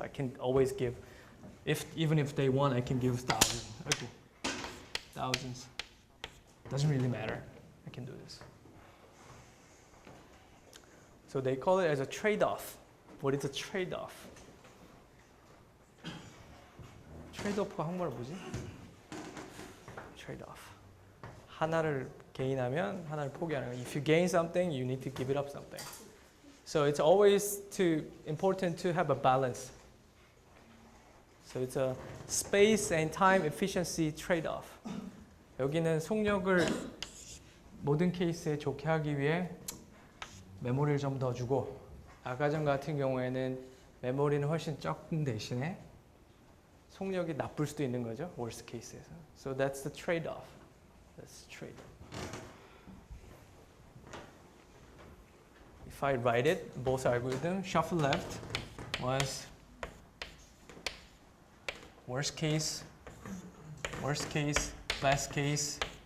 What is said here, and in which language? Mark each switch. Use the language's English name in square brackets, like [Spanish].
[English] I can always give, even if they want, I can give thousands. Okay. Thousands. Doesn't really matter. I can do this. So they call it as a trade-off. What is a trade-off? [Korean] 트레이드오프가 한국말로 뭐지? [English] Trade-off. [Korean] 하나를 gain하면 하나를 포기하는 거. [English] If you gain something, you need to give it up something. So it's always important to have a balance. So it's a space and time efficiency trade-off. [Korean] 여기는 속력을 모든 케이스에 좋게 하기 위해 메모리를 좀 더 주고, 아까전 같은 경우에는 메모리는 훨씬 적은 대신에 속력이 나쁠 수도 있는 거죠. [English] worst case에서. So that's the trade-off. That's the trade-off. If I write it, both algorithms, shuffle left was worst case, best case.